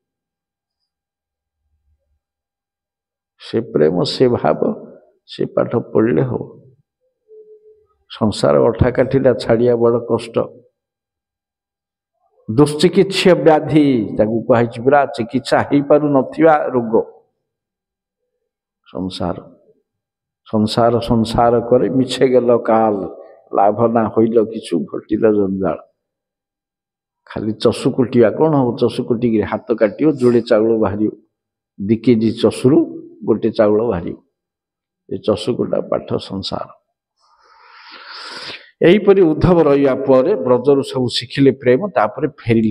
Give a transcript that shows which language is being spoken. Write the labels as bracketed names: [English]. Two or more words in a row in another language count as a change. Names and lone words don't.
[Odia] ସେ ପ୍ରେମ, ସେ ଭାବ, ସେ ପାଠ ପଢ଼ିଲେ ହବ। ସଂସାର ଅଠାକାଠିଟା ଛାଡ଼ିବା ବଡ଼ କଷ୍ଟ। ଦୁଶ୍ଚିକିତ୍ସ୍ୟ ବ୍ୟାଧି, ତାକୁ କୁହାଯାଇଛି ପୁରା ଚିକିତ୍ସା ହେଇପାରୁନଥିବା ରୋଗ ସଂସାର। [Bangla] সংসার সংসার করে মিছে গেল কাল, লাভ না হইল কিছু ঘটিল জঞ্জাଳ। [Odia] ଖାଲି ଚଷୁ କୁଟିବା, କ'ଣ ହବ? ଚଷୁ କୁଟିକିରି ହାତ କାଟିବ, ଯୋଡ଼େ ଚାଉଳ ବାହାରିବ। 2 କେଜି ଚଷୁରୁ ଗୋଟେ ଚାଉଳ ବାହାରିବ। ଏ ଚଷୁ କୁଟା ପାଠ ସଂସାର। ଏହିପରି ଉଦ୍ଧବ ରହିବା ପରେ ବ୍ରଜରୁ ସବୁ ଶିଖିଲେ ପ୍ରେମ, ତାପରେ ଫେରିଲେ।